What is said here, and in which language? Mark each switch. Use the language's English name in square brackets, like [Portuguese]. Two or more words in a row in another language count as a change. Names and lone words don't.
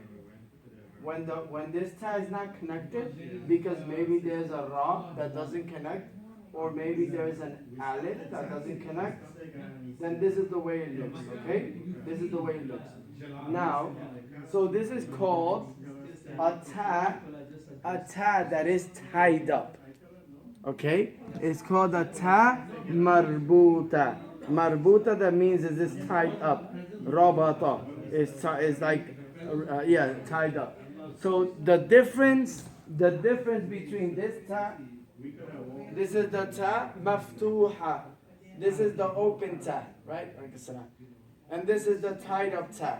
[English] When this ta is not connected, because maybe there's a ra that doesn't connect, or maybe there's an alif that doesn't connect, then this is the way it looks, okay? This is the way it looks. Now, so this is called a ta that is tied up. Okay? It's called a [Arabic] تاء مربوطة. [English] Marbuta, that means is this tied up. Rabata is like tied up. So the difference between this ta, this is the [Arabic] تاء مفتوحة. [English] This is the open ta, right? And this is the tied up ta.